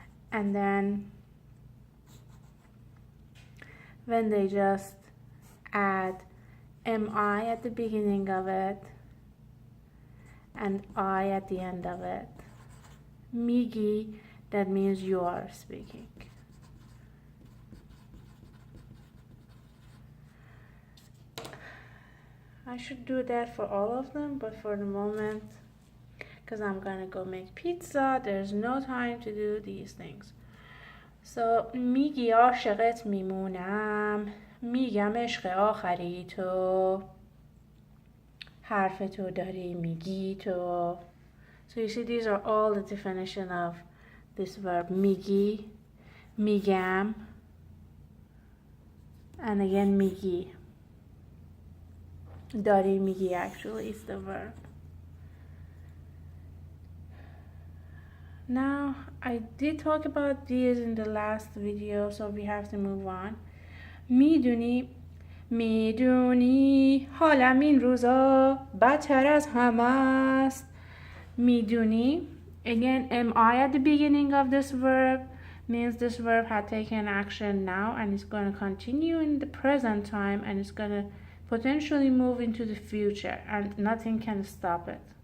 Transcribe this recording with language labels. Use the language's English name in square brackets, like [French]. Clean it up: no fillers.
[English] And then when they just add mi at the beginning of it and I at the end of it, [Persian] میگی, [English] that means you are speaking. I should do that for all of them, but for the moment, because I'm gonna go make pizza, there's no time to do these things. So [Persian] میگی عاشقت میمونم، میگم عشق آخری تو، حرف تو داری میگی تو. [English] So you see, these are all the definition of this verb. [Persian] میگی, میگم, [English] and again [Persian] میگی. داری میگی [English] actually is the verb. Now, I did talk about these in the last video, so we have to move on. [Persian] میدونی حالم این روزا بدتر از همه است. میدونی, [English] again, am I at the beginning of this verb means this verb had taken action now and it's going to continue in the present time, and it's going to potentially move into the future and nothing can stop it.